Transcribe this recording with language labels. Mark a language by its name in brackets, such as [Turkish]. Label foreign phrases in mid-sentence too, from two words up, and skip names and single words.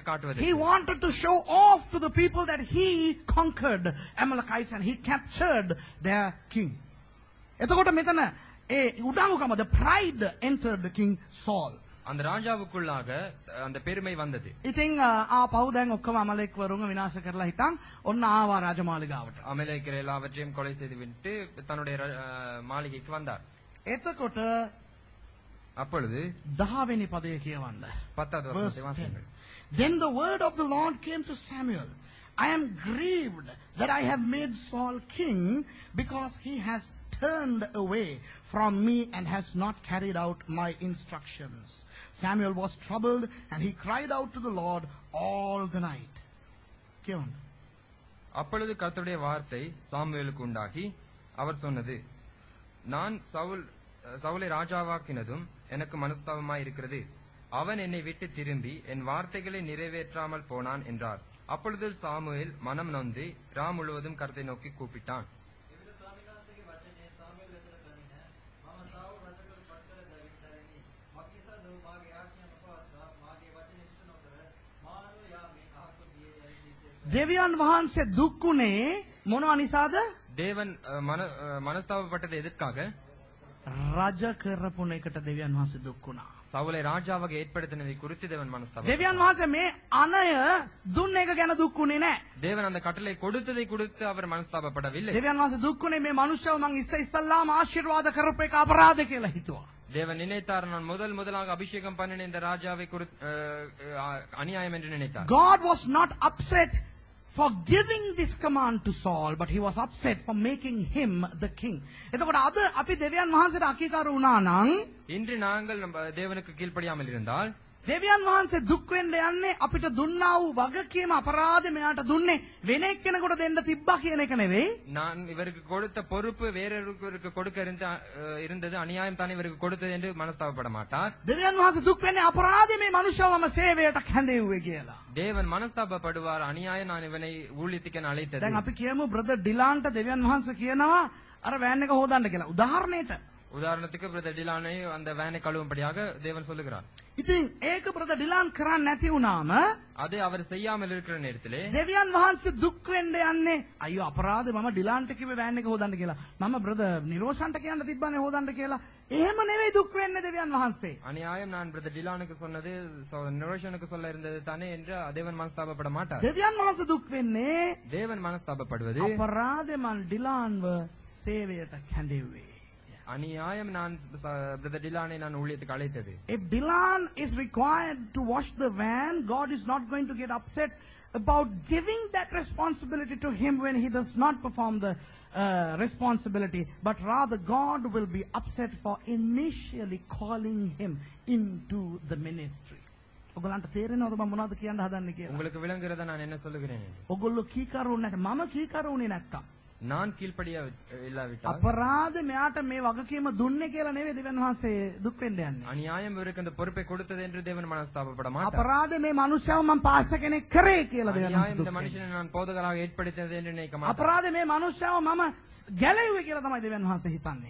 [English] He [Tamil] காட்டுவதற்கு. [English] wanted to show off to the people that he conquered Amalekites and he captured their king. [Sinhala] එතකොට මෙතන ඒ උඩඟුකම, [English] the pride entered the king Saul. [Tamil] அந்த ராஜாவுக்குள்ளாக அந்த பெருமை வந்தது. [Sinhala] ඉතින් ආපහු දැන් ඔක්කොම අමලෙක්වරුන්ව විනාශ කරලා හිටන් ඔන්න ආවා රජමාලිගාවට. [Tamil] அமலேக்கியர் எல்லாவற்றையும் கொலை செய்துவிட்டு தன்னுடைய மாளிகைக்கு வந்தார். [Sinhala] එතකොට [Tamil] அப்பொழுது [Sinhala] 10 වෙනි පදය කියවන්න. [Tamil] 10வது வசனத்தை வாசியுங்கள். [English] Then the word of the Lord came to Samuel. I am grieved that I have made Saul king because he has turned away from me and has not carried out my instructions. Samuel was troubled and he cried out to the Lord all the night. [Sinhala] කියවන්න. [Tamil] அப்பொழுது கர்த்தருடைய வார்த்தை சாமுவேலுக்கு உண்டாகி அவர் சொன்னது, நான் சவுலை ராஜாவாக்கினதும் எனக்கு மனஸ்தாபமாய் இருக்கிறது. அவன் என்னை விட்டு திரும்பி என் வார்த்தைகளை நிறைவேற்றாமல் போனான் என்றார். அப்பொழுது சாமுவேல் மனம் நொந்து ராம் முழுவதும் கர்த்தரை நோக்கி கூப்பிட்டான். [Sinhala] දෙවියන් වහන්සේ දුක්ුනේ මොනවා නිසාද? [Tamil] தேவன் மனஸ்தாபப்பட்டது எதற்காக? [Sinhala] රජ කරපුන එකට දෙවියන් වහන්සේ දුක්ුණා. [Tamil] சவுலை ராஜாவாக ஏற்படுத்தினதை குறித்து தேவன் மனஸ்தாபம். [Sinhala] දෙවියන් වහන්සේ මේ අනය දුන්න එක ගැන දුක්ුනේ නැහැ. [Tamil] தேவன் அந்த கட்டளை கொடுத்ததை கொடுத்து அவர் மனஸ்தாபப்படவில்லை. [Sinhala] දෙවියන් වහන්සේ දුක්ුනේ මේ මනුෂ්‍යව මං ඉස්සෙල්ලාම ආශිර්වාද කරපු එක අපරාධ කියලා හිතුවා. [Tamil] தேவன் நினைத்தார், நான் முதலாக அபிஷேகம் பண்ணின இந்த ராஜாவை அநியாயம் என்று நினைத்தார். [English] God was not upset for giving this command to Saul, but he was upset for making him the king. [Sinhala] එතකොට අද අපි දෙවියන් වහන්සේට අකීකරු වුණා නම්, [Tamil] இன்று நாங்கள் தேவனுக்கு கீழ்ப்படியாமல் இருந்தால், [Sinhala] දෙවියන් වහන්සේ දුක් වෙන්න යන්නේ අපිට දුන්නා වූ වගකීම අපරාධය මෙයාට දුන්නේ වෙන එක්කෙනෙකුට දෙන්න තිබ්බා කියන එක නෙවෙයි. [Tamil] நான் இவருக்கு கொடுத்த பொறுப்பு வேறொருவருக்கு கொடுக்க இருந்தது அநியாயம் தான் இவருக்கு கொடுத்தது என்று மனஸ்தாபப்பட மாட்டார். [Sinhala] දෙවියන් වහන්සේ දුක් වෙන්නේ අපරාධය මේ මනුෂ්‍යවම සේවයට හැඳෙව්වේ කියලා. [Tamil] தேவன் மனஸ்தாபப்படுவார் அநியாயம் நான் இவனை ஊழியத்துக்கு அழைத்தது. [Sinhala] දැන් අපි කියමු බ්‍රදර් ඩිලාන්ට දෙවියන් වහන්සේ කියනවා අර වෑන් එක හොදන්න කියලා. උදාහරණයට. [Tamil] உதாரணத்துக்கு பிரதர் டிலானை அந்த வேனை கழுவும்படியாக தேவன் சொல்லுகிறார். [Sinhala] ඉතින් ඒක බ්‍රදර් ඩිලාන් කරන්නේ නැති වුණාම [Tamil] அது அவர் செய்யாமல் இருக்கிற நேரத்திலே [Sinhala] දෙවියන් වහන්සේ දුක් වෙන්න යන්නේ අයියෝ අපරාධේ මම ඩිලාන්ට කිව්වේ වෑන් එක හොදන්න කියලා. මම බ්‍රදර් නිරෝෂන්ට කියන්න තිබ්බනේ හොදන්න කියලා. එහෙම නෙවෙයි දුක් වෙන්නේ දෙවියන් වහන්සේ. [Tamil] அநியாயம் நான் பிரதர் டிலானுக்கு சொன்னது நிரோஷனுக்கு சொல்ல இருந்தது தானே என்று தேவன் மனஸ்தாபப்பட மாட்டார். [Sinhala] දෙවියන් වහන්සේ දුක් වෙන්නේ [Tamil] தேவன் மனஸ்தாபப்படுவது [Sinhala] අපරාධේ මන් ඩිලාන්ව සේවයට හැඳෙව්වේ. [Tamil] அநியாயம் நான் பிரதர் டிலானை நான் ஊழியத்துக்கு அழைத்தது. [English] If Dilan is required to wash the van, God is not going to get upset about giving that responsibility to him when he does not perform the responsibility, but rather God will be upset for initially calling him into the ministry. [Sinhala] ඔගලන්ට තේරෙනවද මම මොනවද කියන්න හදන්නේ කියලා? [Tamil] உங்களுக்கு விளங்குறத நான் என்ன சொல்லுகிறேன்? [Sinhala] ඔගොල්ලෝ කීකරු නැත්නම් මම කීකරුුනේ නැත්තම් [Tamil] நான் கீழ்ப்படிய இல்லாவிட்டால் [Sinhala] අපරාධ මෙයාට මේ වගකීම දුන්නේ කියලා නෙවෙයි දෙවියන් වහන්සේ දුක් වෙන්න යන්නේ. [Tamil] அநியாயம் இவருக்கு அந்த பொறுப்பை கொடுத்தது என்று தேவன் மனஸ்தாபப்பட மாட்டார். [Sinhala] අපරාධ මේ මනුස්සයව මම පාස්ටර් කෙනෙක් කරේ කියලා දෙවියන් [Tamil] அநியாயம் [Sinhala] වහන්සේ [Tamil] இந்த மனுஷனை நான் போதகராக ஏற்படுத்தினது என்று நினைக்க மாட்டார். [Sinhala] අපරාධ මේ මනුස්සයව මම ගැලෙව්වේ කියලා තමයි දෙවියන් වහන්සේ හිතන්නේ.